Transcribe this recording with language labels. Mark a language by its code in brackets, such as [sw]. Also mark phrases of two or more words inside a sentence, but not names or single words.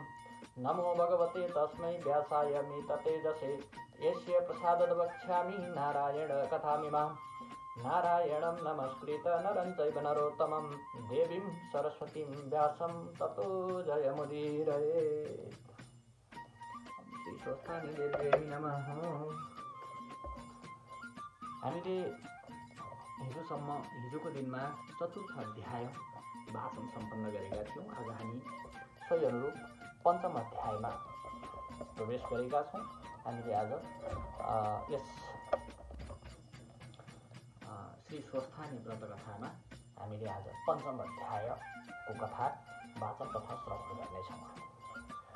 [sa] नमो भगवते तस्मै व्यासाय मिततेजसे यस्य प्रसादात् वक्ष्यामि नारायण कथामिमाम्। नारायणं नमस्कृत नरं चैव नरोत्तमं देवीं सरस्वतीं व्यासं ततो जयमुदीरयेत्। श्री स्वस्थानी देव्यै नमः। [ne] हामीले हिजोको दिनमा चतुर्थ अध्याय वाचन सम्पन्न गरेका थियौँ। आज हामी सही अनुरूप पञ्चम अध्यायमा प्रवेश गरेका छौँ। हामीले आज यस श्री स्वस्थानी व्रतकथामा हामीले आज पञ्चम अध्यायको कथा वाचन तथा श्रवण गर्नेछौँ।